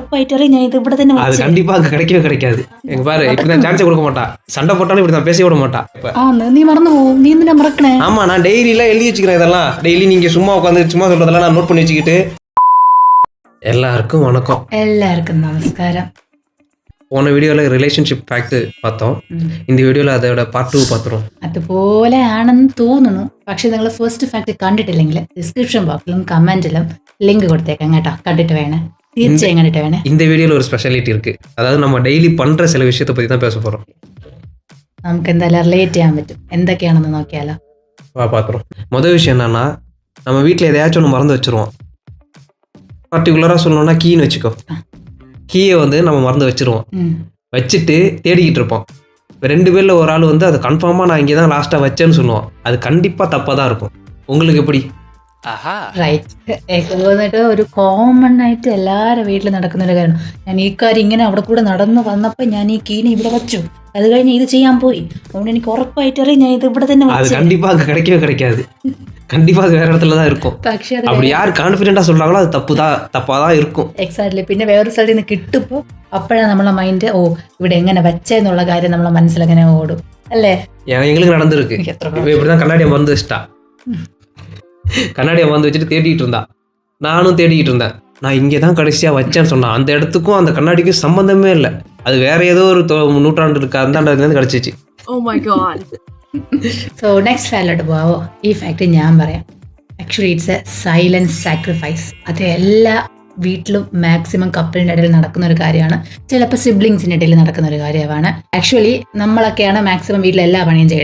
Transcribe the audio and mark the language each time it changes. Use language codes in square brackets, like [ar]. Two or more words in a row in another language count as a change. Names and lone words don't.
[ml] உറപ്പായിട്ടറിയാം ഞാൻ ഇത് ഇവിടെ തന്നെ [ta] அது [ml] വെച്ചത്. [ta] கண்டிப்பா அங்க கிடைக்கவே கிடைக்காது. எங்க பாரு இப்படிதான் சான்ஸே கொடுக்க மாட்டா. சண்டை போட்டாலும் இப்படிதான் பேச விட மாட்டா. இப்ப [ml] നീ മറന്നു പോവും. நீ എന്തിനാ മറക്കണേ? [ta] ஆமா நான் டெய்லி எல்லாம் எழுதி வச்சுக்கிறேன். இதெல்லாம் டெய்லி நீங்க சும்மா உட்காந்து சும்மா சொல்றதெல்லாம் நான் நோட் பண்ணி வச்சுக்கிட்டு. எல்லாருக்கும் வணக்கம். [ml] എല്ലാവർക്കും നമസ്കാരം. [ta] போன வீடியோவில் [en] relationship fact [ta] பார்த்தோம். இந்த வீடியோவில் அதோட பார்ட் 2 பார்த்துரும். [ml] അതുപോലെ ആണെന്ന് തോന്നുന്നു. പക്ഷെ നിങ്ങൾ [en] first fact [ml] കണ്ടിട്ടില്ലെങ്കിൽ [en] description box [ml] കമന്റിലും ലിങ്ക് കൊടുത്തേക്കാം കേട്ടോ. കണ്ടിട്ട് വേണേ, തീർച്ചയായും കണ്ടിട്ട് വേണേ. [ta] இந்த வீடியோவில் ஒரு ஸ்பெஷாலிட்டி இருக்கு. அதாவது நம்ம டெய்லி பண்ற சில விஷயத்தை பற்றி தான் பேச போகிறோம். [ml] നമുക്ക് എന്തായാലും റിലേറ്റ് ചെയ്യാൻ പറ്റും. എന്തൊക്കെയാണെന്ന് നോക്കിയാലോ. [ta] பார்த்துரும். முதல் விஷயம் என்னன்னா, நம்ம வீட்டில் எதையாச்சும் ஒன்று மறந்து வச்சிருவோம். பர்டிகுலராக சொல்லணும்னா கீன்னு வச்சுக்கோ. கீயை வந்து நம்ம மறந்து வச்சிருவோம். வச்சுட்டு தேடிக்கிட்டு இருப்போம். இப்போ 2 பேரில் ஒரு ஆள் வந்து அதை கன்ஃபார்மாக நான் இங்கே தான் லாஸ்ட்டாக வச்சேன்னு சொல்லுவோம். அது கண்டிப்பாக தப்பாக தான் இருக்கும். உங்களுக்கு எப்படி? [ml] റൈറ്റ്. വന്നിട്ട് ഒരു കോമൺ ആയിട്ട് എല്ലാവരുടെ വീട്ടിൽ നടക്കുന്ന ഒരു കാര്യം. ഞാൻ ഈ കാര്യം ഇങ്ങനെ അവിടെ കൂടെ നടന്നു വന്നപ്പോൾ ഞാൻ ഈ കീനെ ഇവിടെ വച്ചു. അത് കഴിഞ്ഞ് ഇത് ചെയ്യാൻ പോയി. അതുകൊണ്ട് എനിക്ക് ഉറപ്പായിട്ടറിയാം ഞാൻ ഇത് ഇവിടെ തന്നെ [ta] அது [ml] വെച്ചത്. [ta] கண்டிப்பாக அங்கே கிடைக்கவே கிடைக்காது. கண்டிப்பாக அது வேற இடத்துல தான் இருக்கும். [ml] പക്ഷെ അത് [ta] அப்படி யார் கான்ஃபிடென்ட்டாக சொல்கிறாங்களோ அது தப்பாக தான் இருக்கும். [ml] എക്സാക്ട്ലി. പിന്നെ വേറൊരു സ്ഥലത്ത് നിന്ന് കിട്ടുമ്പോൾ അപ്പോഴാണ് നമ്മളെ മൈൻഡ് ഇവിടെ എങ്ങനെ വെച്ചെന്നുള്ള കാര്യം നമ്മളെ മനസ്സിലങ്ങനെ ഓടും അല്ലേ? [ta] எங்களுக்கு நடந்திருக்கு. [ml] എനിക്ക് എത്ര [ta] இப்போ இப்படி தான் கண்ணாடியை மறந்து வச்சுட்டா. கண்ணாடியை மறந்து வச்சுட்டு தேடிட்டு இருந்தா. நானும் தேடிக்கிட்டு இருந்தேன். நான் இங்கே தான் கடைசியாக வச்சேன்னு சொன்னான். அந்த இடத்துக்கும் அந்த கண்ணாடிக்கும் சம்மந்தமே இல்லை. அது வேற ஏதோ ஒரு நூற்றாண்டு இருக்கு அந்தாண்டதுலேருந்து கிடச்சிச்சு. [en] Oh my god. so next [ml] ഫാക്റ്റിലോട്ട് പോവോ? ഈ ഫാക്ട് ഞാൻ പറയാം. [en] actually it's a silence sacrifice. [ml] അത് എല്ലാ വീട്ടിലും മാക്സിമം കപ്പിളിൻ്റെ ഇടയിൽ നടക്കുന്ന ഒരു കാര്യമാണ്. ചിലപ്പോൾ സിബ്ലിങ്സിൻ്റെ ഇടയിൽ നടക്കുന്ന ഒരു കാര്യമാണ്. ആക്ച്വലി നമ്മളൊക്കെയാണ് മാക്സിമം വീട്ടിൽ എല്ലാ പണിയും ചെയ്യണം.